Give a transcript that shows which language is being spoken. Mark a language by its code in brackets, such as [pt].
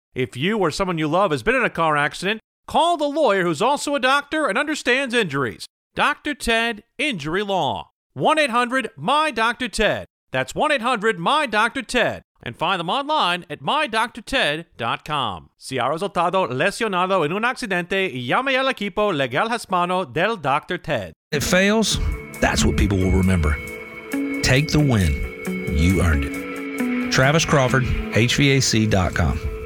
[en] If you or someone you love has been in a car accident, call the lawyer who's also a doctor and understands injuries. Dr. Ted Injury Law. 1-800-MY-DR-TED. That's 1-800-MY-DR-TED. And find them online at MyDoctorTed.com. [es] Si ha resultado lesionado en un accidente, llame al equipo legal hispano del Dr. Ted. [en] It fails, that's what people will remember. Take the win. You earned it. Travis Crawford, HVAC.com.